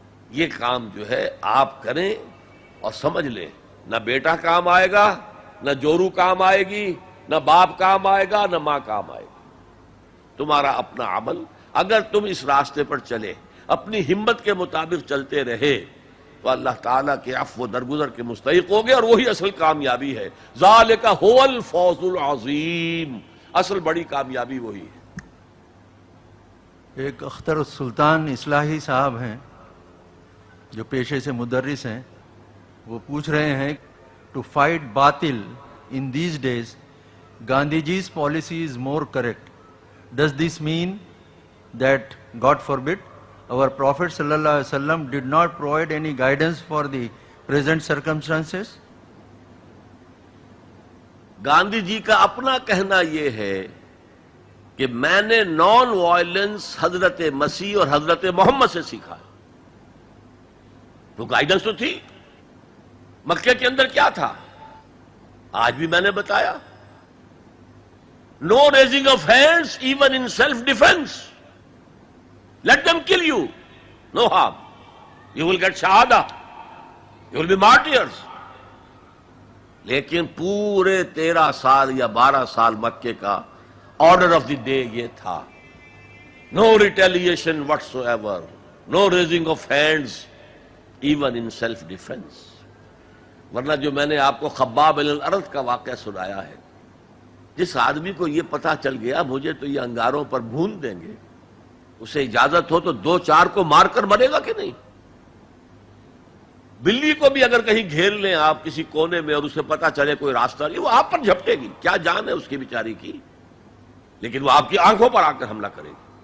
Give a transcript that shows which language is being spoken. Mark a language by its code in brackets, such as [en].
[ur] یہ کام جو ہے آپ کریں اور سمجھ لیں، نہ بیٹا کام آئے گا، نہ جورو کام آئے گی، نہ باپ کام آئے گا، نہ ماں کام آئے گی۔ تمہارا اپنا عمل، اگر تم اس راستے پر چلے، اپنی ہمت کے مطابق چلتے رہے، تو اللہ تعالیٰ کے عفو و درگزر کے مستحق ہوگے، اور وہی اصل کامیابی ہے۔ [ar] ذالک هو الفوز العظیم، [ur] اصل بڑی کامیابی وہی ہے۔ ایک اختر السلطان اصلاحی صاحب ہیں جو پیشے سے مدرس ہیں، وہ پوچھ رہے ہیں [en] To fight باطل in these days Gandhi ji's policy is more correct. Does this mean that, God forbid, our Prophet sallallahu alaihi wasallam did not provide any guidance for the present circumstances? [ur] Gandhi جی کا اپنا کہنا یہ ہے کہ میں نے نان وائلنس حضرت مسیح اور حضرت محمد سے سیکھا ہے۔ تو گائیڈنس تو تھی۔ مکے کے اندر کیا تھا؟ آج بھی میں نے بتایا، [en] no raising of hands even in self defense. Let them kill you, no harm. You will get shahada, you will be martyrs. [ur] لیکن پورے 13 سال یا 12 سال مکے کا آرڈر آف دی ڈے یہ تھا، [en] no retaliation whatsoever, no raising of hands even in self defense. [ur] ورنہ جو میں نے آپ کو خباب بن الارض کا واقعہ سنایا ہے، جس آدمی کو یہ پتا چل گیا مجھے تو یہ انگاروں پر بھون دیں گے، اسے اجازت ہو تو 2-4 کو مار کر مرے گا کہ نہیں؟ بلی کو بھی اگر کہیں گھیر لیں آپ کسی کونے میں اور اسے پتا چلے کوئی راستہ نہیں، وہ آپ پر جھپٹے گی، کیا جان ہے اس کی بیچاری کی، لیکن وہ آپ کی آنکھوں پر آ کر حملہ کرے گی۔